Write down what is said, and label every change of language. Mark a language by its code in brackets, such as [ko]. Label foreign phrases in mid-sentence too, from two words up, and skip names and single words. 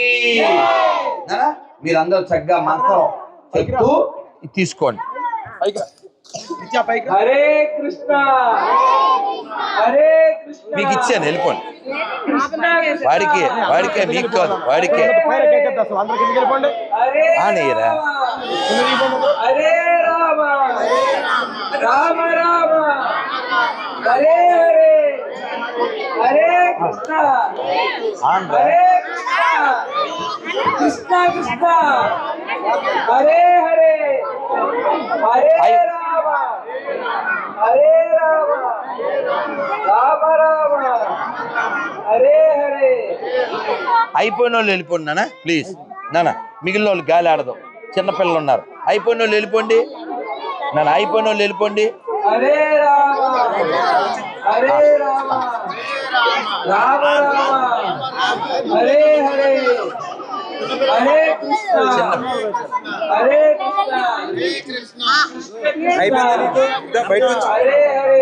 [te] మీరందరూ చక్కగా మంత్రం చెప్తూ తీసుకోండి. [sa] హరే కృష్ణ హరే కృష్ణ. [te] మీకు ఇచ్చాను, వెళ్ళిపోండి. వాడికే మీకు కాదు, వాడికే. [sa] హరే రామ రామ రామ హరే హరే హరే కృష్ణ హరే కృష్ణ కృష్ణ కృష్ణ హరే హరే హరే రామ హరే రామ రామ రామ హరే హరే. [te] అయిపోయిన వాళ్ళు వెళ్ళిపోండి నాన్న ప్లీజ్. నాన్న మిగిలిన వాళ్ళు గాలి ఆడదు, చిన్నపిల్లలు ఉన్నారు. అయిపోయిన వాళ్ళు వెళ్ళిపోండి నాన్న, అయిపోయిన వాళ్ళు వెళ్ళిపోండి. [sa] హరే రామ హరే రామ రామ రామ హరే హరే హరే కృష్ణ హరే కృష్ణ హరే హరే.